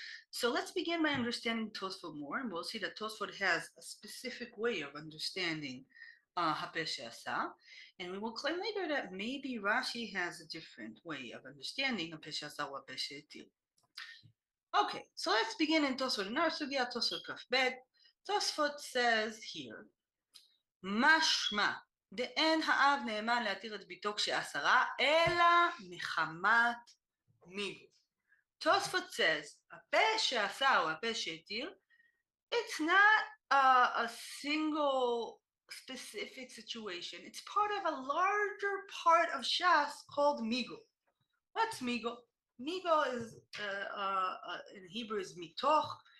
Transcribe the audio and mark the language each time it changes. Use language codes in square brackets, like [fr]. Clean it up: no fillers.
[en] So let's begin by understanding Tosfot more, and we'll see that Tosfot has a specific way of understanding Hapeh She'asar, and we will claim later that maybe Rashi has a different way of understanding Hapeh She'asar or Hapeh She'atir. Okay, so let's begin in Tosfot. In our sugya Tosfot Kaf Bet, Tosfot says here, [he] משמע דאין האב נאמן להתיר את ביתו כשעשרה, אלא מחמת מיגו. [en] Tosfot says, [he] הפה שעשה או הפה שהתיר, [en] it's not a single specific situation. It's part of a larger part of Shas called migo. What's migo? Migo is, in Hebrew, is mitoch.